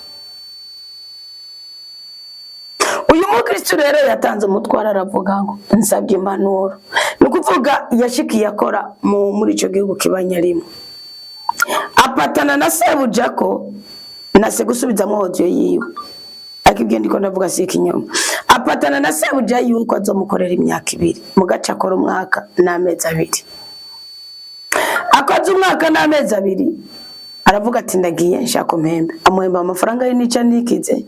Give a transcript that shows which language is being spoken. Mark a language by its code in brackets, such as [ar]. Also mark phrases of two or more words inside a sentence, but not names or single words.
[rn] Uyu mukristo rero yatanze umutwaro aravuga ngo nsabye impanuro. Ni ukuvuga yashikiye akora muri icyo gihugu kibanyarimo, apatana na sebuja ko nase gusubizamo audio yiwe, akibwiye ndiko ndavuga si ikinyoma. Apatana na sebuja yuko azomukorera imyaka 2 mu gace akora umwaka n'amezi 2. Akoze umwaka n'amezi 2 aravuga ati ndagiye nshaka mpembe, amuhemba amafaranga y'inica nikize.